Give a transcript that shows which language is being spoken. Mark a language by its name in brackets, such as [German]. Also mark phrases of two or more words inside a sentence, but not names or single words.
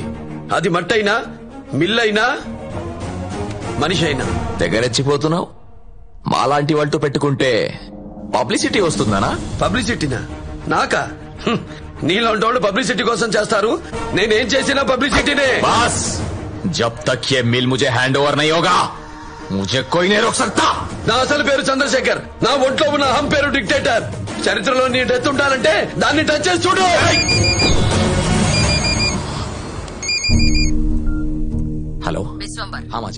[Telugu] అది మట్టైనా, మిల్లైనా, మనిషి అయినా. దగ్గరెచ్చిపోతున్నావు. మాలాంటి వాళ్ళతో పెట్టుకుంటే పబ్లిసిటీ వస్తుందనా? పబ్లిసిటీనా? నాకా? నీలాంటి వాళ్ళు పబ్లిసిటీ కోసం చేస్తారు. నేనేం చేసినా పబ్లిసిటీనే. బాస్, [Hindi] जब तक ये मिल मुझे [English] hand over [Hindi] नहीं होगा, मुझे कोई नहीं रोक सकता. [Telugu] నా అసలు పేరు చంద్రశేఖర్. నా ఒంట్లో ఉన్న అహం పేరు డిక్టేటర్. చరిత్రలో నీ డెత్ ఉండాలంటే దాన్ని టచ్ చేసి చూడు. హలో విశ్వంబర్. [Hindi] हाँ माँ जी.